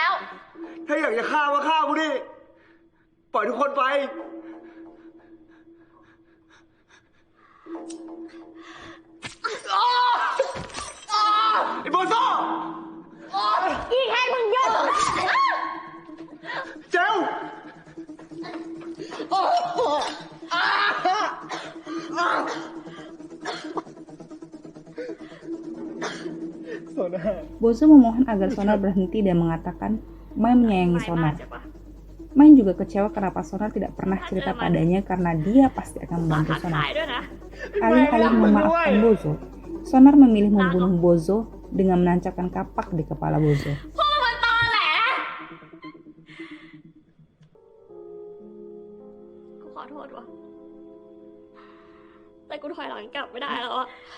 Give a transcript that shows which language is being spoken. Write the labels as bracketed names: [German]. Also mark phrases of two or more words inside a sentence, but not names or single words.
[Thai] ถ้าอยากจะฆ่าก็ฆ่ากูดิ ปล่อยทุกคนไป ไอ้โบโซ่ อีแค่มึงหยุด เจล [Indonesian] Bozo memohon agar Sonar berhenti dan mengatakan Mai menyayangi Sonar. Mai juga kecewa kenapa Sonar tidak pernah cerita padanya karena dia pasti akan membantu [Thai] ทัก Sonar. ทายด้วยนะ [Indonesian] Alih-alih memaafkan Bozo, Sonar memilih membunuh Bozo dengan menancapkan kapak di kepala Bozo. [Thai] พวกมันตอแหลกูขอโทษว่ะแต่กูถอยหลังกลับไม่ได้แล้วอะ